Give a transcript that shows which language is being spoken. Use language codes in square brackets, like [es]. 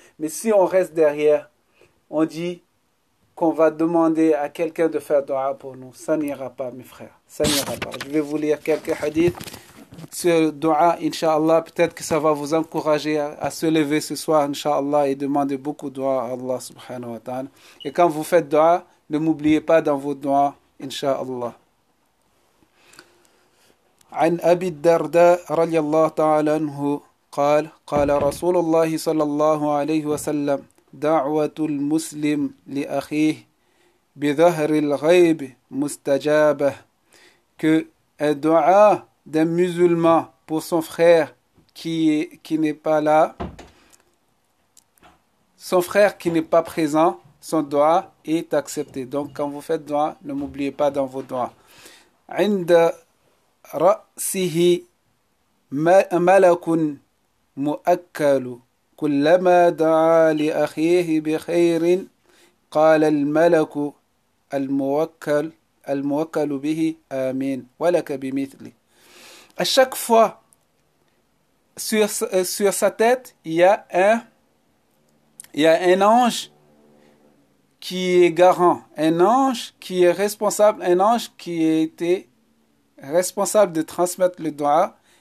[fr] Mais si on reste derrière, on dit qu'on va demander à quelqu'un de faire dua pour nous, ça n'ira pas mes frères, ça n'ira pas. Je vais vous lire quelques hadiths. Ce dua, Inch'Allah, peut-être que ça va vous encourager à se lever ce soir, Inch'Allah, et demander beaucoup de dua à Allah subhanahu wa ta'ala. Et quand vous faites dua, ne m'oubliez pas dans vos dua, Inch'Allah. [ar] عن أبي الدرداء رضي الله تعالى عنه قال رسول الله صلى الله عليه وسلم دعوة المسلم لأخيه بظهر الغيب مستجابة. [fr] Que un dua d'un musulman pour son frère qui n'est pas là, son frère qui n'est pas présent, son dua est accepté. Donc quand vous faites dua, ne m'oubliez pas dans vos dua. [ar] عند رأسه ملك مؤكل كلما دعا لأخيه بخير قال الملك الموكل به آمين ولك بمثله. [fr] À chaque fois, sur sa tête, il y a un ange qui est garant, un ange qui est responsable, un ange qui a été responsable de transmettre le dua.